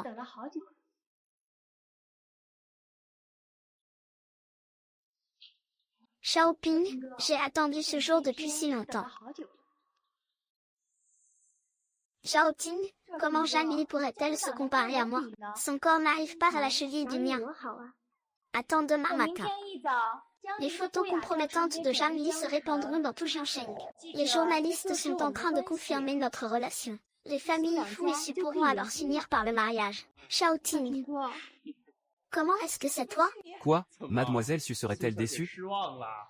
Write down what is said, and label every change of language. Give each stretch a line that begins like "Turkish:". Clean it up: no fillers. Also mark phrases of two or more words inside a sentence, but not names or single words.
Chinese: 等了好久了。
French: Xiaoping, j'ai attendu ce jour depuis si
Chinese: 等了
French: longtemps.
Chinese: 好久了。
French: Xiaoting, comment Jamie pourrait-elle se comparer à moi? Son corps n'arrive pas à la cheville du mien.
Chinese: 多好啊！
French: Attends demain
Chinese: 等明
French: matin.
Chinese: 天一早，将
French: Les photos compromettantes de Jamie se répandront dans tout Jiangsheng. Les journalistes sont en train de confirmer notre relation. Les familles fous ici pourront alors s'unir par le mariage. Xiaoting,
Chinese: 过，
French: comment est-ce que c'est toi? Quoi? Mademoiselle Su serait-elle déçue?
Chinese: 失望了。